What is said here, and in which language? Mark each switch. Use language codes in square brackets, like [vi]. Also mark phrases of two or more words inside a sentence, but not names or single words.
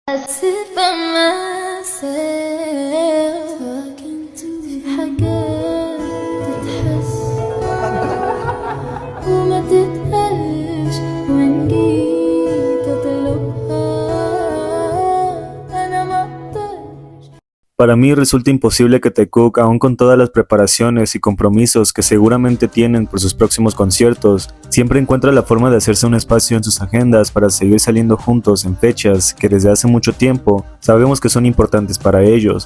[en] sit by myself talking to [ar] في حاجات تتحس وما تتقالش وإن جيت أطلبها أنا ما أقدرش. [es] Para mí resulta imposible que Taekook, aun con todas las preparaciones y compromisos que seguramente tienen por sus próximos conciertos, siempre encuentra la forma de hacerse un espacio en sus agendas para seguir saliendo juntos en fechas que desde hace mucho tiempo sabemos que son importantes para ellos.